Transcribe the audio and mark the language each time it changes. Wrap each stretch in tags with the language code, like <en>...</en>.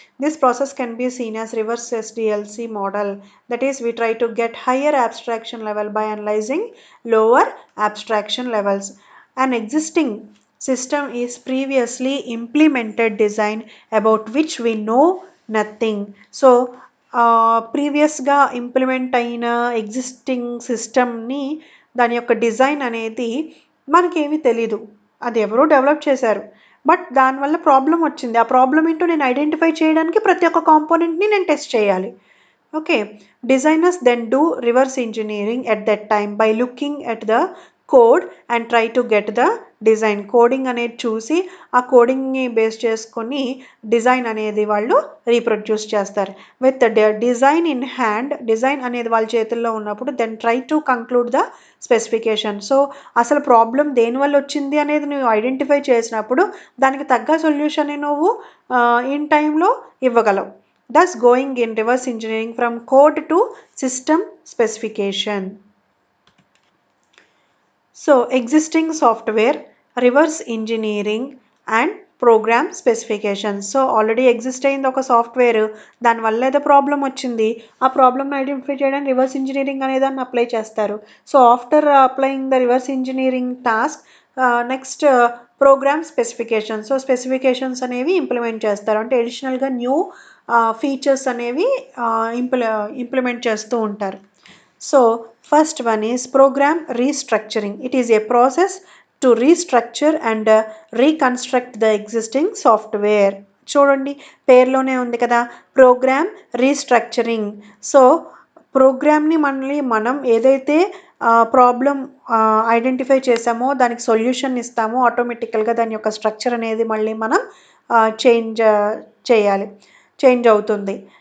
<en>This process can be seen as reverse SDLC model. That is we try to get higher abstraction level by analyzing lower abstraction levels. An existing system is previously implemented design about which we know nothing.</en> <te>So ప్రీవియస్గా implement అయిన existing సిస్టమ్ని దాని యొక్క design అనేది మనకేమీ తెలీదు. అది ఎవరో డెవలప్ చేశారు. బట్ దానివల్ల ప్రాబ్లం వచ్చింది. ఆ ప్రాబ్లం ఏంటో నేను ఐడెంటిఫై చేయడానికి ప్రతి ఒక్క కాంపోనెంట్ని నేను టెస్ట్ చేయాలి.</te> <en>Okay designers then do reverse engineering at that time by looking at the code and try to get the design.</en> <te>Coding అనేది చూసి ఆ కోడింగ్ని బేస్ చేసుకొని డిజైన్ అనేది వాళ్ళు రీప్రొడ్యూస్ చేస్తారు.</te> <en>with design in hand,</en> <te>design అనేది వాళ్ళ చేతుల్లో ఉన్నప్పుడు</te> <en>Then try to conclude the specification.</en> <te>So అసలు ప్రాబ్లం దేనివల్ల వచ్చింది అనేది నువ్వు ఐడెంటిఫై చేసినప్పుడు దానికి తగ్గ సొల్యూషన్ని నువ్వు ఇన్ టైంలో ఇవ్వగలవు.</te> <en>Thus going in reverse engineering from code to system specification. So existing software, reverse engineering and program specification.</en> <te>So already exist అయింది ఒక సాఫ్ట్వేర్, దానివల్ల ఏదో ప్రాబ్లం వచ్చింది, ఆ ప్రాబ్లమ్ని ఐడెంటిఫై చేయడానికి రివర్స్ ఇంజనీరింగ్ అనే దాన్ని అప్లై చేస్తారు.</te> <en>So after applying the reverse engineering task, next program specification.</en> <te>So specifications అనేవి ఇంప్లిమెంట్ చేస్తారు, అంటే అడిషనల్గా న్యూ ఫీచర్స్ అనేవి ఇంప్లిమెంట్ చేస్తూ ఉంటారు.</te> <en>So first one is program restructuring. It is a process to restructure and reconstruct the existing software.</en> <te>చూడండి, పేర్లోనే ఉంది కదా, ప్రోగ్రామ్ రీస్ట్రక్చరింగ్. సో ప్రోగ్రామ్ని మనం ఏదైతే ప్రాబ్లం ఐడెంటిఫై చేసామో దానికి సొల్యూషన్ ఇస్తామో ఆటోమేటికల్గా దాని యొక్క స్ట్రక్చర్ అనేది మళ్ళీ మనం చేంజ్ చేయాలి, చేంజ్ అవుతుంది.</te>